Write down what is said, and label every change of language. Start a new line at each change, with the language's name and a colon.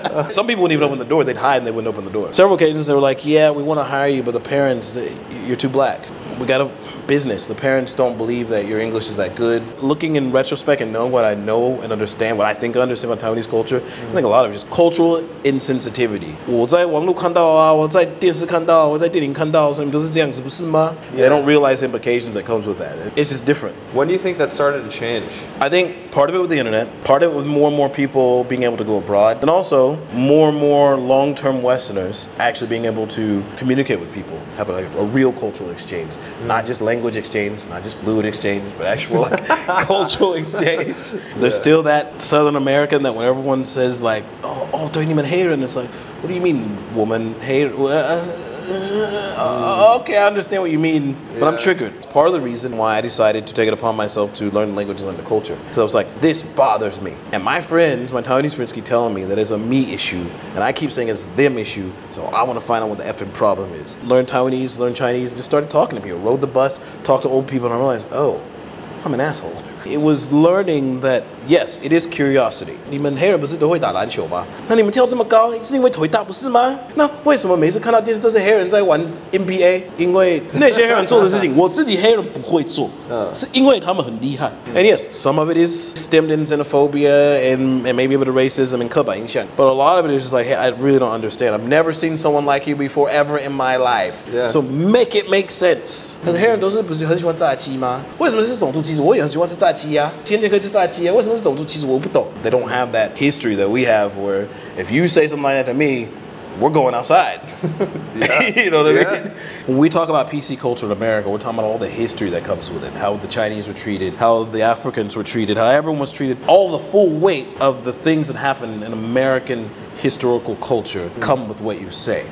English: Some people wouldn't even open the door, they'd hide and they wouldn't open the door. Several occasions they were like, yeah, we want to hire you, but the parents, you're too black. We got a business. The parents don't believe that your English is that good. Looking in retrospect and knowing what I know and understand, what I think I understand about Taiwanese culture, I think a lot of it is cultural insensitivity.
Chinese: 我在网络看到啊，我在电视看到，我在电影看到，所以你都是这样子，不是吗?
English: They don't realize the implications that comes with that. It's just different. When do you think that started to change? I think part of it with the internet, part of it with more and more people being able to go abroad, and also more and more long-term Westerners actually being able to communicate with people, have a real cultural exchange, not just language exchange, not just fluid exchange, but actual like, cultural exchange. There's still that Southern American that when everyone says like, oh, don't you mean Hayden? It's like, what do you mean, woman? Hayden? Okay, I understand what you mean, but I'm triggered. It's part of the reason why I decided to take it upon myself to learn the language and learn the culture. Because I was like, this bothers me. And my friends, my Taiwanese friends keep telling me that it's a me issue, and I keep saying it's them issue, so I want to find out what the effing problem is. Learn Taiwanese, learn Chinese, and just started talking to people. Rode the bus, talked to old people, and I realized, oh, I'm an asshole. It was learning that, yes, it is curiosity.
Chinese: 你们黑人不是都会打篮球吗？那你们跳这么高，是因为腿大不是吗？那为什么每次看到电视都是黑人在玩 NBA？ 因为那些黑人做的事情，我自己黑人不会做，是因为他们很厉害。
English: And yes, some of it is stemmed in xenophobia and maybe a bit of racism and 刻板印象. But a lot of it is just like, hey, I really don't understand. I've never seen someone like you before ever in my life. So make it make sense.
Chinese: 可是黑人都是不是很喜欢炸鸡吗？为什么是种族歧视？我也很喜欢吃炸鸡啊，天天可以吃炸鸡啊，为什么是种族歧视？我不懂。
English: They don't have that history that we have where if you say something like that to me, we're going outside. You know what I mean? When we talk about PC culture in America, we're talking about all the history that comes with it, how the Chinese were treated, how the Africans were treated, how everyone was treated. All the full weight of the things that happen in American historical culture come with what you say.